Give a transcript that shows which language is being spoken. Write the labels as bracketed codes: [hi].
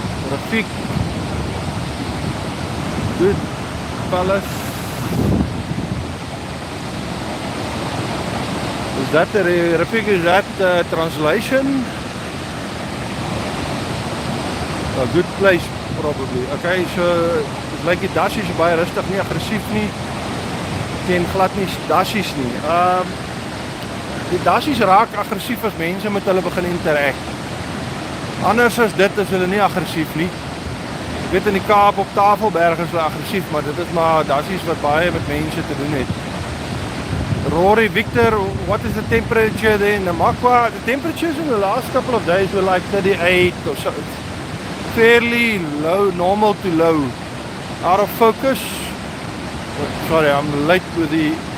[en] Rafiq. Good. Palace. Is that the Rafiq, is that translation? A good place probably. [af] Okay, so dit lyk die dassies baie rustig, nie aggressief nie. Teen glad nie dassies nie. Die dassies raak aggressief as mense met hulle begin interact. Anders as dit is hulle nie aggressief nie. Ek weet in die Kaap op Tafelberg is hulle aggressief, maar dit is maar dassies wat baie met mense te doen het. [en] Rory, Victor, what is the temperature there in Namakwa? The temperatures in the last couple of days were like 38 or so. Fairly low, normal to low. Out of focus. Sorry, I'm late with the...